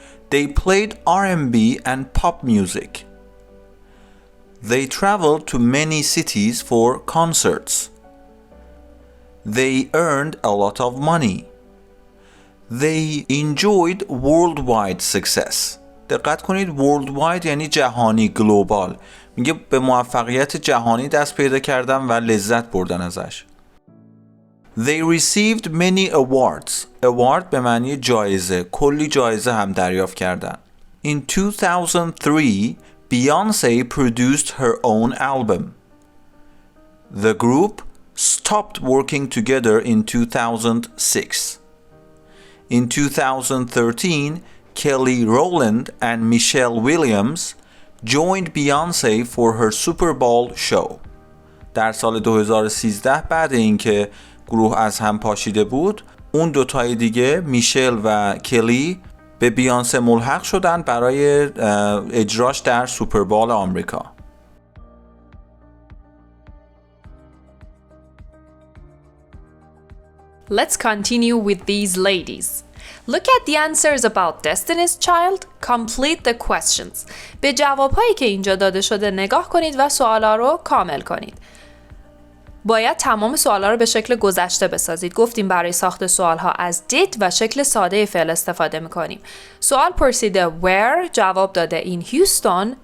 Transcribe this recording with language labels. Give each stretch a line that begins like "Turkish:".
English: They played R&B and pop music. They traveled to many cities for concerts. They earned a lot of money. They enjoyed worldwide success.
Persian: دقت کنید worldwide یعنی جهانی، گلوبال. میگه به موفقیت جهانی دست پیدا کردن و لذت بردن ازش.
English: They received many awards.
Persian: Award به معنی جایزه. کلی جایزه هم دریافت کردن.
English: In 2003, Beyoncé produced her own album. The group stopped working together in 2006. In 2013, Kelly Rowland and Michelle Williams joined Beyoncé for her Super Bowl show.
Persian: در سال 2013 بعد اینکه گروه از هم پاشیده بود، اون دوتای دیگه میشل و کلی به بیانسه ملحق شدن برای اجراش در سوپربال آمریکا.
English: Let's continue with these ladies. Look at the answers about Destiny's Child. Complete the questions.
Persian: به جوابهایی که اینجا داده شده نگاه کنید و سوالا رو کامل کنید. باید تمام سوالا رو به شکل گذشته بسازید. گفتیم برای ساخت سوالها از did و شکل ساده فعل استفاده میکنیم. سوال پرسیده where، جواب داده
English: in Houston.